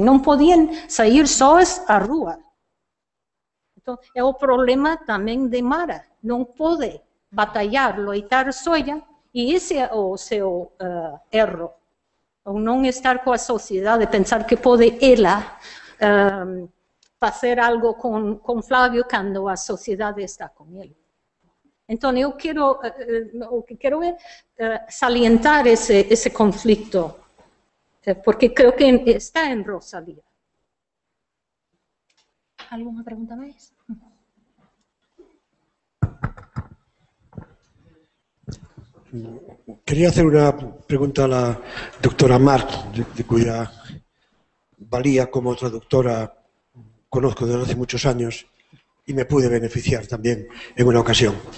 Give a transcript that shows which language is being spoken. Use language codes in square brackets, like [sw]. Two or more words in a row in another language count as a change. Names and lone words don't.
[gl] Non podían sair sós á rúa. Entón, é o problema tamén de Mara. Non pode batallar, loitar soia, e ese é o seu erro. Ou non estar coa sociedade, pensar que pode ela facer algo con Flávio cando a sociedade está con ele. [pt] Então, eu quero, o que quero é salientar esse conflito, [gl] porque creo que está en Rosalía. ¿Alguna pregunta máis? [es] Quería hacer una pregunta a la doctora Marc, de cuya valía como traductora conozco desde hace muchos años y me pude beneficiar también en una ocasión.